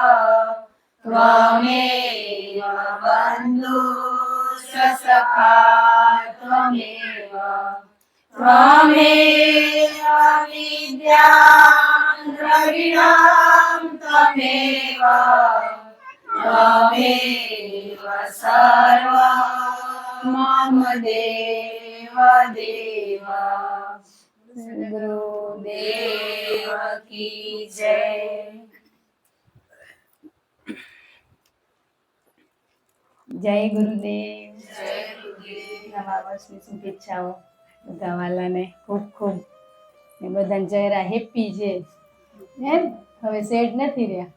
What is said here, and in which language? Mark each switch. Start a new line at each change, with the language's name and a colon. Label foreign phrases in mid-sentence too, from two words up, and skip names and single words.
Sanskrit: बन्धुश्च सखा त्वमेव विद्या द्रविणं त्वमेव सर्वं मम देव देव
Hindi: गुरुदेव की जय।
Gujarati: જય ગુરુદેવ. જય ગુરુદેવ. નવા વર્ષની શુભેચ્છાઓ બધા વાલાને ખૂબ ખૂબ. ને બધાને ચહેરા હેપી છે એમ, હવે સેડ નથી રહ્યા.